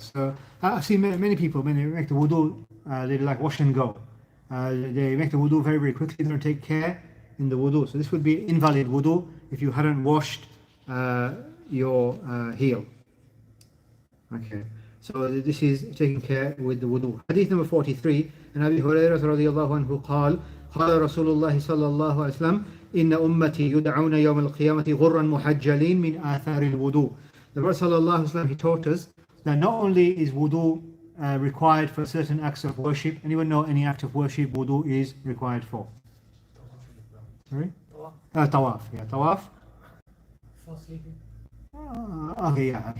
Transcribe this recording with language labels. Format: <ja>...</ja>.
<en>So I've seen many people, when they make the wudu, they like wash and go. They make the wudu very, very quickly. They don't take care in the wudu. So this would be invalid wudu if you hadn't washed your heel. Okay. So this is taking care with the wudu. Hadith number 43.</en> <ar>And Abi Hurairah radiyallahu anhu قال قال رسول الله صلى الله عليه وسلم إن أمتي يدعون يوم القيامة غرا محجلين من آثار الوضوء.</ar> <en>The Prophet</en> <ar>sallallahu alaihi wasallam,</ar> <en>he taught us that not only is wudu required for certain acts of worship. Anyone know any act of worship wudu is required for? Sorry? Tawaf. Yeah, tawaf. Before sleeping. Okay.</en>